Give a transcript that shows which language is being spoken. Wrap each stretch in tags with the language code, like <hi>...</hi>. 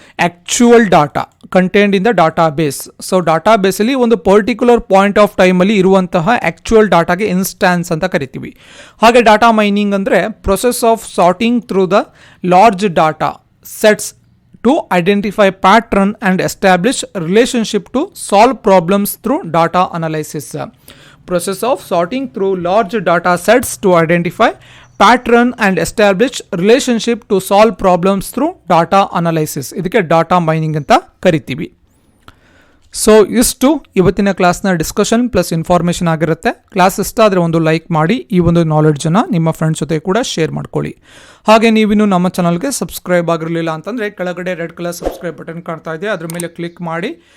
<en>Actual data contained in the database.</en> <kn>So ಡಾಟಾಬೇಸಲ್ಲಿ ಒಂದು particular point of ಟೈಮಲ್ಲಿ ಇರುವಂತಹ actual ಡಾಟಾಗೆ ಇನ್ಸ್ಟ್ಯಾನ್ಸ್ ಅಂತ ಕರಿತೀವಿ. ಹಾಗೆ ಡಾಟಾ ಮೈನಿಂಗ್ ಅಂದರೆ</kn> <en>Process of sorting through the large data sets to identify pattern and establish relationship to solve problems through data analysis. Process of sorting through large data sets to identify pattern and establish relationship to solve problems through data analysis.</en> <kn>ಇದಕ್ಕೆ data mining ಅಂತ ಕರಿತೀವಿ. So ಇಷ್ಟು ಇವತ್ತಿನ ಕ್ಲಾಸ್ನ discussion plus information ಆಗಿರುತ್ತೆ. Class ಇಷ್ಟ ಆದರೆ ಒಂದು ಲೈಕ್ ಮಾಡಿ, ಈ ಒಂದು ನಾಲೆಡ್ಜನ್ನು ನಿಮ್ಮ ಫ್ರೆಂಡ್ಸ್ ಜೊತೆ ಕೂಡ ಶೇರ್ ಮಾಡ್ಕೊಳ್ಳಿ. ಹಾಗೆ ನೀವಿನ್ನು ನಮ್ಮ ಚಾನಲ್ಗೆ ಸಬ್ಸ್ಕ್ರೈಬ್ ಆಗಿರಲಿಲ್ಲ ಅಂತಂದರೆ ಕೆಳಗಡೆ ರೆಡ್ ಕಲರ್ ಸಬ್ಸ್ಕ್ರೈಬ್ ಬಟನ್ ಕಾಣ್ತಾ ಇದೆ, ಅದ್ರ ಮೇಲೆ ಕ್ಲಿಕ್ ಮಾಡಿ.</kn>